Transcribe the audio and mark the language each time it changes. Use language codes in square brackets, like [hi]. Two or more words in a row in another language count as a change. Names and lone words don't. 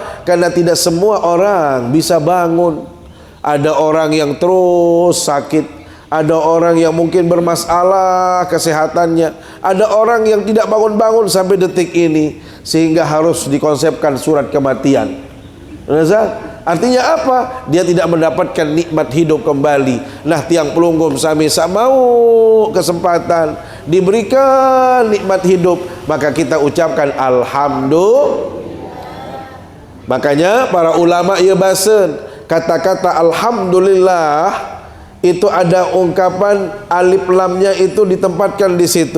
[id] Karena tidak semua orang bisa bangun. Ada orang yang terus sakit. Ada orang yang mungkin bermasalah kesehatannya. Ada orang yang tidak bangun-bangun sampai detik ini, sehingga harus dikonsepkan surat kematian. Artinya apa? Dia tidak mendapatkan nikmat hidup kembali. Nah, [sas] tiang pelunggum sami [id] mau kesempatan diberikan nikmat hidup, maka kita ucapkan alhamdulillah. Makanya para ulama ia bahasan kata-kata alhamdulillah itu ada ungkapan alif lamnya itu ditempatkan di situ.